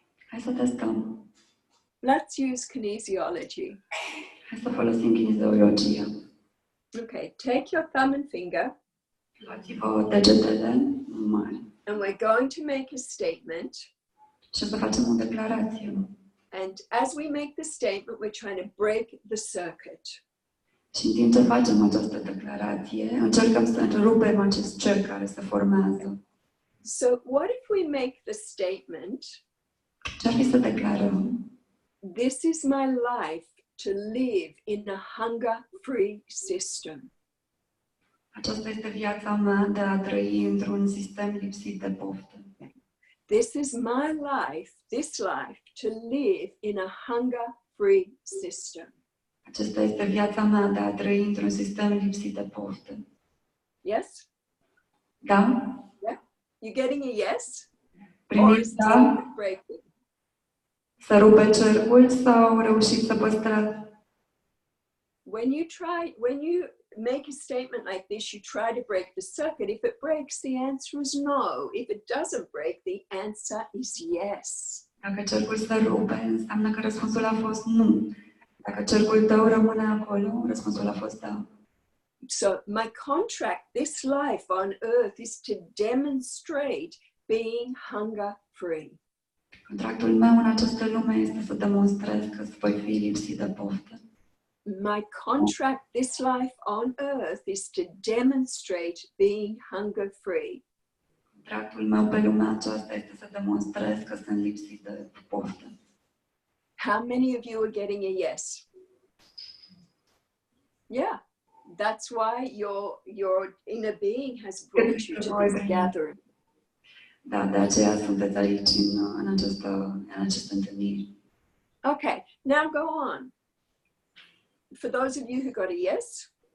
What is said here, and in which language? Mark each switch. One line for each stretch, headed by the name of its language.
Romanian: Hai să testăm.
English: Let's use kinesiology.
Romanian: Hai să folosim kinesiologia.
English: Okay, take your thumb and finger.
Romanian: Luați-vă degetele mari.
English: And we're going to make a statement.
Romanian: Și o să facem o declarație.
English: And as we make the statement, we're trying to break the circuit.
Romanian: Și în timp ce facem această declarație, încercăm să întrerupem acest cerc care se formează.
English: So what if we make the statement,
Romanian: Ce-ar fi să declarăm?
English: this is my life to live in a hunger-free system.
Romanian: Aceasta este viața mea de a trăi într-un sistem lipsit de poftă.
English: This is my life, this life, to live in a hunger-free system.
Romanian: Aceasta este viața mea de a trăi într-un sistem lipsit de poftă.
English: Yes?
Romanian: Da?
English: You getting a yes? Or
Romanian: Primiți
English: is
Romanian: da?
English: it breaking?
Romanian: Să rupe cercul sau reușiți să păstrați?
English: When you make a statement like this, you try to break the circuit. If it breaks, the answer is no. If it doesn't break, the answer is yes.
Romanian: Dacă cercul se rupe, înseamnă că răspunsul a fost nu. Dacă cercul tău rămâne acolo, răspunsul a fost da.
English: So my contract, this life on earth, is to demonstrate being hunger-free.
Romanian: Contractul meu în această lume este să demonstrez că voi fi lipsit de poftă.
English: My contract, this life on earth, is to demonstrate being hunger-free.
Romanian: Contractul meu pe lumea aceasta este să demonstrez că sunt lipsit de poftă.
English: How many of you are getting a yes? Yeah, that's why your inner being has brought you to this gathering.
Romanian: Da, de aceea sunteți aici în această întâlnire.
English: Okay, now go on. For those of you who got a yes,